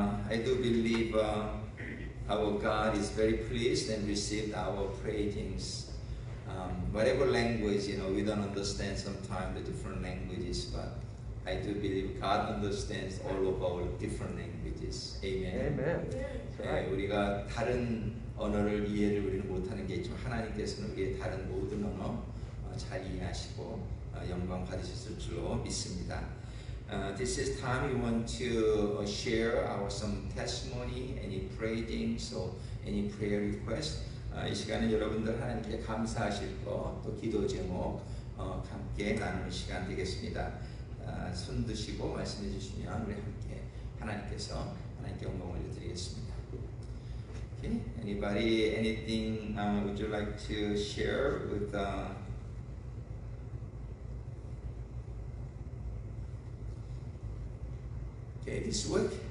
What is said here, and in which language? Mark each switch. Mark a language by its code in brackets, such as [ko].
[en] I do believe our God is very pleased and received our praisings. Whatever language, we don't understand sometimes the different languages, but I do believe God understands all of our different languages. Amen. Amen. [ko] 네, 우리가 다른 언어를 이해를 우리는 못하는 게 있지만 하나님께서는 우리의 다른 모든 언어 잘 이해하시고 영광 받으셨을 줄로 믿습니다. [en] This is time we want to share our some testimony, any praisings or any prayer request. [ko] 이 시간은 여러분들 하나님께 감사하실 거, 또 기도 제목 함께 나누는 시간 되겠습니다. 손 드시고 말씀해 주시면 우리 함께 하나님께 영광 올려드리겠습니다. [en] Okay. Anybody, anything would you like to share with okay, this week?